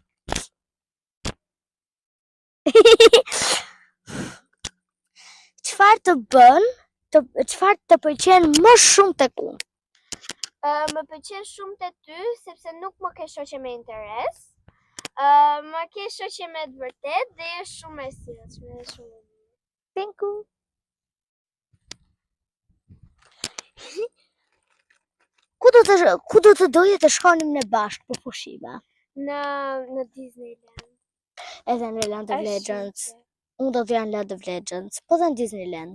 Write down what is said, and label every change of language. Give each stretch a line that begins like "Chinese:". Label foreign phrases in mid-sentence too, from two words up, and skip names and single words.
Albanian: Çfarë të bën? Çfarë të pëlqen më shumë tek unë? Më pëlqen shumë te ty, sepse nuk më ke shoqe me interes. Më ke shoqe me të vërtet dhe je shumë e sjellshme dhe shumë.
English: Thank you.
Albanian: Ku do të doje të shkonim ne bashkë për pushime? Në Disneyland. Edhe në Land of Legends. Unë do të janë Land of Legends, po dhe në Disneyland.